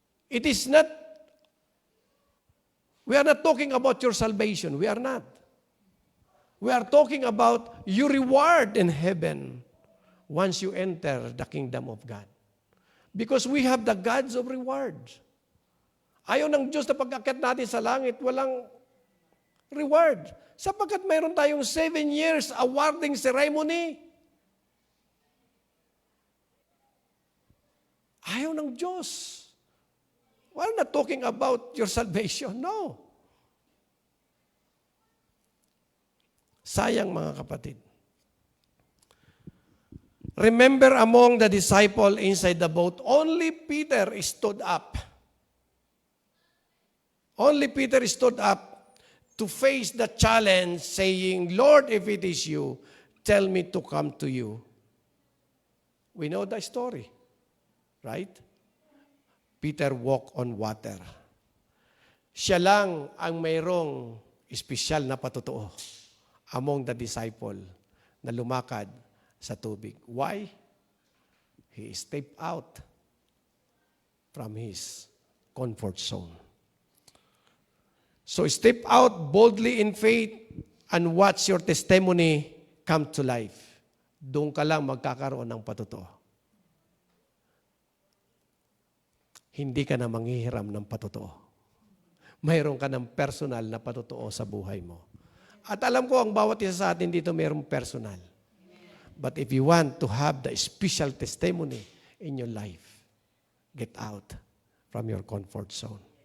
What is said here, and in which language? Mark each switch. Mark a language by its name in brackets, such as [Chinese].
[English] It is not, we are not talking about your salvation. We are not. We are talking about your reward in heaven once you enter the kingdom of God. Because we have the gods of reward. [Filipino] Ayaw ng Diyos na pag-akyat natin sa langit, walang reward. Sapagkat mayroon tayong 7 [English] years awarding ceremony. [Filipino] Ayaw ng Diyos. [English] We're not talking about your salvation. No. [Filipino] Sayang, mga kapatid. [English] Remember, among the disciples inside the boat, only Peter stood up. Only Peter stood up to face the challenge, saying, Lord, if it is you, tell me to come to you. We know the story, right? Peter walked on water. [Filipino] Siya lang ang mayroong espesyal na patotoo [English] among the disciple [Filipino] na lumakad sa tubig. [English] Why? He stepped out from his comfort zone. So step out boldly in faith and watch your testimony come to life. [Filipino] Doon ka lang magkakaroon ng patotoo. Hindi ka na manghihiram ng patotoo. Mayroon ka ng personal na patotoo sa buhay mo. At alam ko, ang bawat isa sa atin dito mayroong personal. [English] But if you want to have the special testimony in your life, get out from your comfort zone.